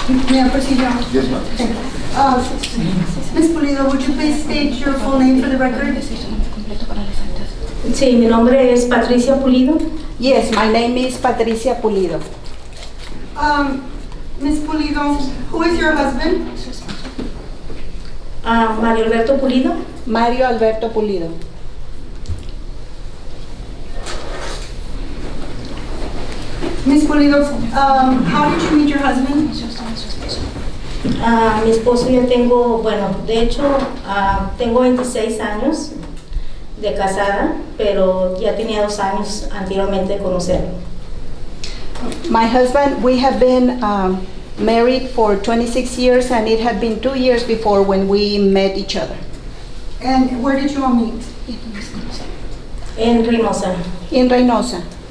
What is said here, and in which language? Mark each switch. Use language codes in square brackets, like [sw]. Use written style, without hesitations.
[en] May I proceed, Your Honor? Yes, ma'am. Ms. Pulido, would you please state your full name for the record? [es] Sí, mi nombre es Patricia Pulido. [en] Yes, my name is Patricia Pulido. Ms. Pulido, who is your husband? Mario Alberto Pulido. Mario Alberto Pulido. Ms. Pulido, how did you meet your husband? [es] Mi esposo yo tengo, bueno, de hecho, tengo 26 años de casada, pero ya tenía 2 años anteriormente de conocerlo. [en] My husband, we have been married for 26 years, and it had been 2 years before when we met each other. And where did you all meet? [es] En Reynosa. [en] In Reynosa.